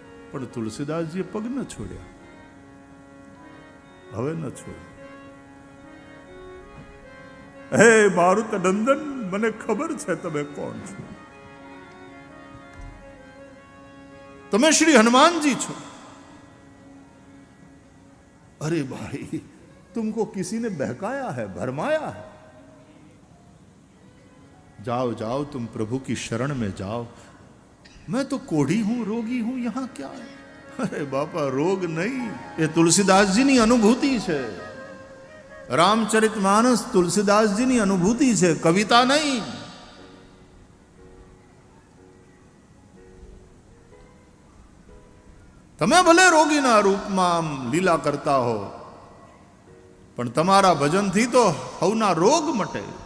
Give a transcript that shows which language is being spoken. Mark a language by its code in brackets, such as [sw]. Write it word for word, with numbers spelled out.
[gu] પણ તુલસીદાસજીએ પગ ન છોડ્યા, હવે ન છોડ્યા. હે મારુત નંદન, મને ખબર છે તમે કોણ છો, તમે શ્રી હનુમાનજી છો. અરે ભાઈ, [hi] तुमको किसी ने बहकाया है, भरमाया है. जाओ जाओ, तुम प्रभु की शरण में जाओ. मैं तो कोढ़ी हूं, रोगी हूं, यहां क्या है. अरे बापा, रोग नहीं, ये तुलसीदास जी [gu] ની અનુભૂતિ છે. રામચરિતમાનસ તુલસીદાસજી ની અનુભૂતિ છે, કવિતા નહીં. તમે ભલે રોગીના રૂપમાં લીલા કરતા હો, પણ તમારા ભજનથી તો હવના રોગ મટે.